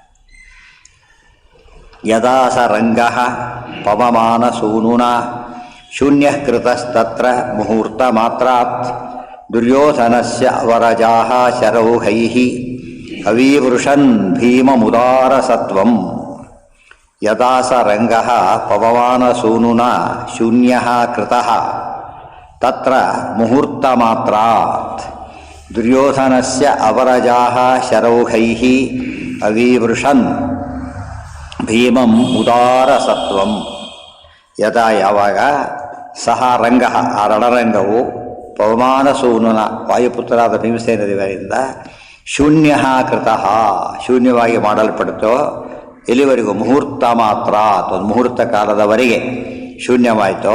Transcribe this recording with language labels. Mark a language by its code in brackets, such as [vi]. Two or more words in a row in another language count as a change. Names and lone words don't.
[sa] ಯದಾ ಸ ರಂಗಃ ಪವಮಾನ ಸೂನುನಾ ಶೂನ್ಯ ಕೃತಸ್ತತ್ರ ಮುಹೂರ್ತ ಮಾತ್ರಾತ್ ದುರ್ಯೋಧನಸ್ಯ ಅವರಜಾಃ ಶರೌಹೈಃ ಅವೀವೃಷನ್ ಭೀಮಮುದಾರ ಸತ್ವಂ. ಯದಾ ಸ ರಂಗಃ ಪವಮಾನ ಸೂನುನಾ ಶೂನ್ಯ ಕೃತಃ ತತ್ರ ಮುಹೂರ್ತ ಮಾತ್ರಾತ್ ದುರ್ಯೋಧನಸ್ಯ ಅವರಜಾಃ ಶರೌಹೈಃ ಅವೀವೃಷನ್ ಭೀಮಂ ಉದಾರ ಸತ್ವಂ. [kn] ಯದಾ ಯಾವಾಗ [sa] ಸಹ ರಂಗ [kn] ಆ ರಣರಂಗವು [sa] ಪವಮಾನ ಸೂನುನ [kn] ವಾಯುಪುತ್ರರಾದ ಭೀಮಸೇನ ದೇವರಿಂದ [sa] ಶೂನ್ಯ ಕೃತಃ [kn] ಶೂನ್ಯವಾಗಿ ಮಾಡಲ್ಪಡುತ್ತೋ ಎಲ್ಲಿವರೆಗೂ [sa] ಮುಹೂರ್ತ ಮಾತ್ರ, [kn] ಒಂದು ಮುಹೂರ್ತ ಕಾಲದವರೆಗೆ ಶೂನ್ಯವಾಯಿತೋ.